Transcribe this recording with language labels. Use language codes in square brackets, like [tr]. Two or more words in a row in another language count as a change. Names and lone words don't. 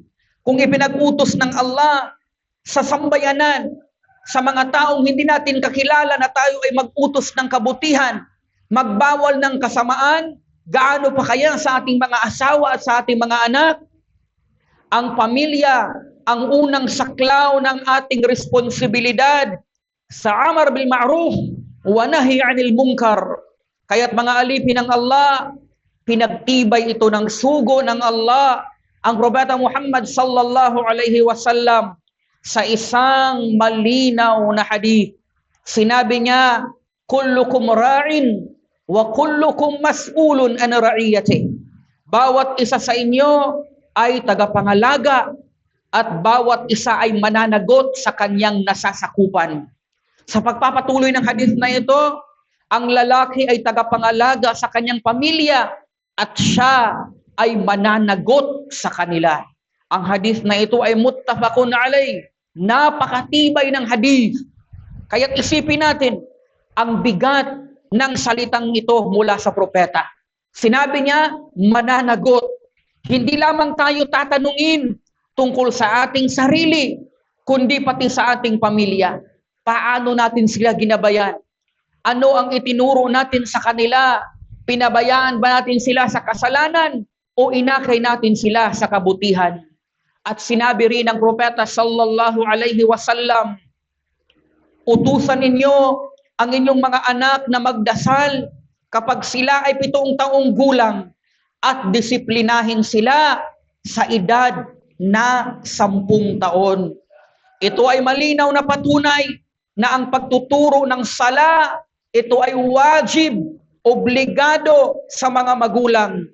[tl] Kung ipinag-utos ng Allah sa sambayanan, sa mga taong hindi natin kakilala na tayo ay mag-utos ng kabutihan, magbawal ng kasamaan, gaano pa kaya sa ating mga asawa at sa ating mga anak? Ang pamilya, ang unang saklaw ng ating responsibilidad sa [ar] أمر بالمعروف ونهي عن المنكر. [tl] Kaya't mga alipin ng Allah, pinagtibay ito ng sugo ng Allah ang Propeta Muhammad [ar] صلى الله عليه وسلم [tl] sa isang malinaw na hadith. Sinabi niya, [ar] كلكم راع وكلكم مسؤول عن رعيته. [tl] Bawat isa sa inyo ay tagapangalaga at bawat isa ay mananagot sa kanyang nasasakupan. Sa pagpapatuloy ng hadith na ito, ang lalaki ay tagapangalaga sa kanyang pamilya at siya ay mananagot sa kanila. Ang hadith na ito ay [ar] متفق عليه. [tl] Napakatibay ng hadith. Kaya't isipin natin ang bigat ng salitang ito mula sa propeta. Sinabi niya, mananagot. Hindi lamang tayo tatanungin tungkol sa ating sarili, kundi pati sa ating pamilya. Paano natin sila ginabayan? Ano ang itinuro natin sa kanila? Pinabayaan ba natin sila sa kasalanan o inakay natin sila sa kabutihan? At sinabi rin ng propeta [ar] صلى الله عليه وسلم, [tl] utusan ninyo ang inyong mga anak na magdasal kapag sila ay 7 taong gulang at disiplinahin sila sa edad na 10 taon. Ito ay malinaw na patunay na ang pagtuturo ng sala, ito ay wajib, obligado sa mga magulang.